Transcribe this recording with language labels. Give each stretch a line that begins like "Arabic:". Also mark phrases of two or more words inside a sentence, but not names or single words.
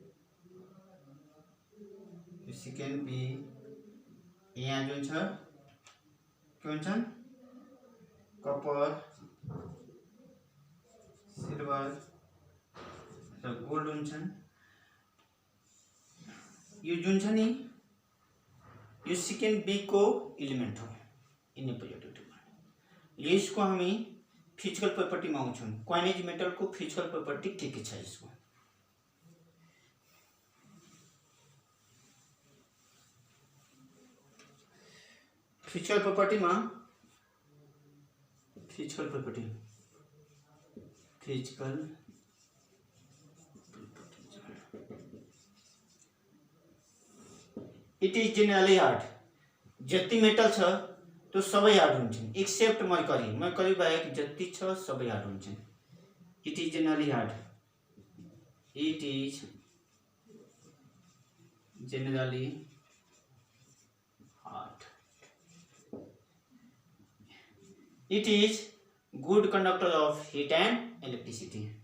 English: second P
Nepali: यहाँ जुन छ के हुन्छन् कपर, सिल्भर र गोल्ड हुन्छन्। यो जुन छ नि यो
English: second B
Nepali: को एलिमेंट हो
English: in periodic table.
Nepali: यसको हामी
English: physical property
Nepali: में आउँछौं।
English: coinage metal
Nepali: को
English: physical property
Nepali: के छ यसको
English: physical property it is generally hard.
Nepali: जति मेटल छ तो सबै हार्ड हुन्छन्
English: except mercury
Nepali: बाहेक जति छ सबै हार्ड हुन्छन्।
English: it is generally hard. It is good conductor of heat and electricity.